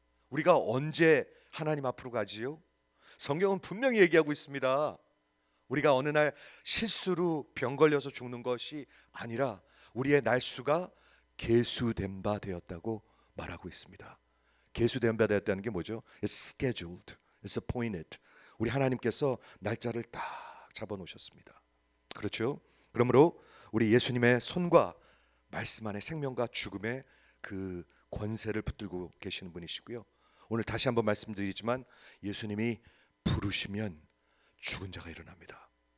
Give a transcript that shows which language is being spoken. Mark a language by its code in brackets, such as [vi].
[ko] 우리가 언제 하나님 앞으로 가지요? 성경은 분명히 얘기하고 있습니다. 우리가 어느 날 실수로 병 걸려서 죽는 것이 아니라 우리의 날수가 계수된 바 되었다고 말하고 있습니다. 계수된 바 되었다는 게 뭐죠? [en] It's scheduled, it's appointed. [ko] 우리 하나님께서 날짜를 딱 잡아 놓으셨습니다. 그렇죠? 그러므로 우리 예수님의 손과 말씀 안에 생명과 죽음의 그 권세를 붙들고 계시는 분이시고요. 오늘 다시 한번 말씀드리지만 예수님이 부르시면 죽은 자가 일어납니다.